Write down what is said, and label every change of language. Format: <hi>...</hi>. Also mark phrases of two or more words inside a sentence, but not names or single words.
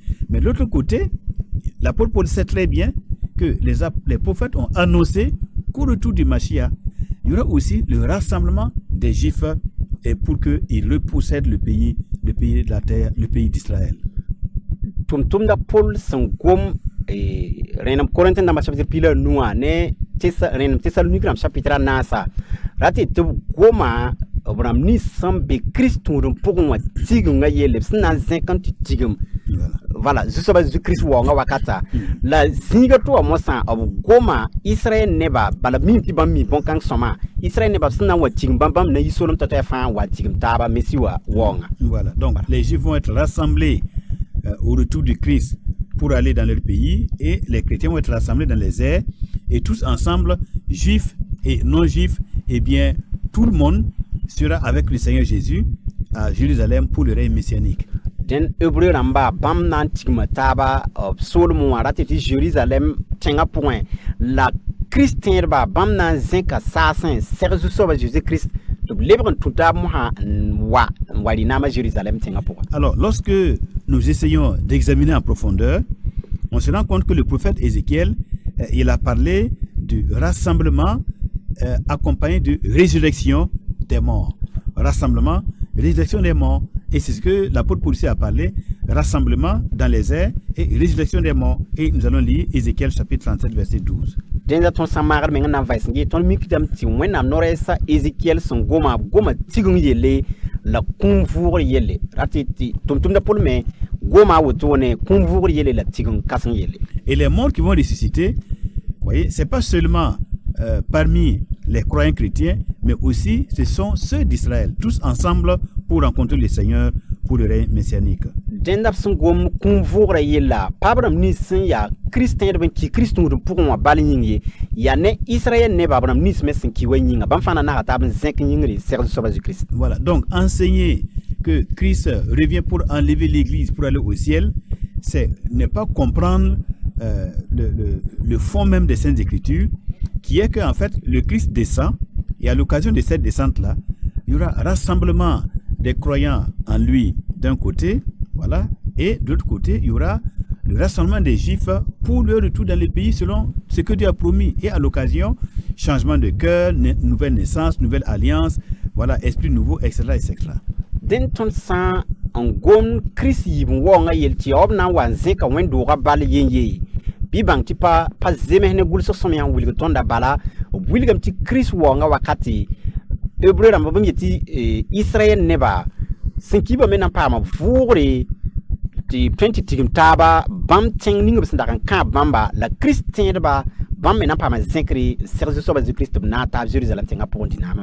<fr>Mais de l'autre côté, l'apôtre Paul sait très bien que les prophètes ont annoncé qu'au retour du Mashiach, il y aura aussi le rassemblement des Juifs et pour qu'ils repossèdent le pays de la terre, le pays d'Israël.</fr> <mos>Tumtumda Paul sẽn gom rẽnem Korintẽ dãmbã chapitre pila nuwã ne rẽnem Tesalonik rãmb chapitre naasa rate tɩ b goma b rãmb nins sẽn be Kirist tũudum pʋgẽ wã tigengã yelle b sẽn na n zẽk n tɩ tigem voilà zu-soabã Zeezi-Kirist waoongã wakata la zĩiga tɩ wa mosã b goma Israɛl nebã bala mim tɩ bãmb mi bõn-kãng sõma Israɛl nebã b sẽn na n wa tigem bãmb na yi solem t'a fãa n wa tigem taaba Messi wa waoongã.</mos> <fr>Voilà, donc les Juifs vont être rassemblés au retour du Christ pour aller dans leur pays et les chrétiens vont être rassemblés dans les airs et tous ensemble, juifs et non-juifs, eh bien tout le monde sera avec le Seigneur Jésus à Jérusalem pour le règne messianique.</fr> <mos>Den Hébreu rãmba bãmb na n tigma taaba b soolem wã rate tɩ Jérusalem tẽngã pʋgẽ la Kirist tẽedba bãmb na n zẽka saasẽ seg zu-soabã Jésus-Christ tɩ b lebg n tũ taab mosã n wa rɩ-naamã Jérusalem tẽngã pʋgẽ.</mos> <fr>Alors, lorsque nous essayons d'examiner en profondeur, on se rend compte que le prophète Ézéchiel, il a parlé du rassemblement accompagné de résurrection des morts. Rassemblement, résurrection des morts. Et c'est ce que l'apôtre Paul a parlé, rassemblement dans les airs et résurrection des morts. Et nous allons lire Ézéchiel chapitre 37, verset 12.</fr> <mos>Dẽnda tõnd sã n maagd meng n na n vais n yee tõnd mikdame tɩ wẽnnaam no-rɛɛsã Ézéchiel sẽn goma tigeng yelle la kũum vʋʋgr yelle rate tɩ tʋmtʋmda Paul me goma a woto ne kũum vʋʋgr yelle la tigeng kãseng yelle.</mos> <fr>Et les morts qui vont ressusciter, vous voyez, c'est pas seulement parmi les croyants chrétiens, mais aussi ce sont ceux d'Israël, tous ensemble pour rencontrer le Seigneur pour le règne messianique.</fr> <mos>Dẽnda b sẽn gom kũum vʋʋgrã yella paab rãmb nins sẽn yaa Kirist tẽedb n ki Kirist tũudum pʋgẽ wã bal yĩng ye yaa ne Israël nebã b rãmb nins me sẽn ki wa yĩnga bãmb fãa na naga taab n zẽk yĩngre seg zu-soabã Jésus-Christ.</mos> <fr>Voilà, donc enseigner que Christ revient pour enlever l'Église pour aller au ciel, c'est ne pas comprendre le fond même des Saintes Écritures, qui est qu'en fait le Christ descend et à l'occasion de cette descente-là, il y aura rassemblement des croyants en lui d'un côté, voilà, et de l'autre côté, il y aura le rassemblement des Juifs pour leur retour dans le pays selon ce que Dieu a promis. Et à l'occasion, changement de cœur, nouvelle naissance, nouvelle alliance, voilà, esprit nouveau, etc. etc.</fr> <mos>Den tõnd sã n gom Kirist yɩɩb n waoongã yel tɩ yaob na n wa n zẽka wẽn-doogã bal yen-ye bɩ bãng tɩ pa zems ne gʋlsg sõm yã n wilg tõnda bala b wilgame tɩ Kirist waoongã wakate Hébreu rãmba bãmb yetɩ Israɛl nebã sẽn kibame na n paama vʋʋgre tɩ tõe tɩ tigim taaba bãmb tẽng ning b sẽn dag n kãab bãmba la Kirist tẽedba bãmb me na n paama zẽkre seg zu-soabã Jésus-Christ b na n taab Jérusalem tẽngã pʋgẽ dɩnaamã.</mos>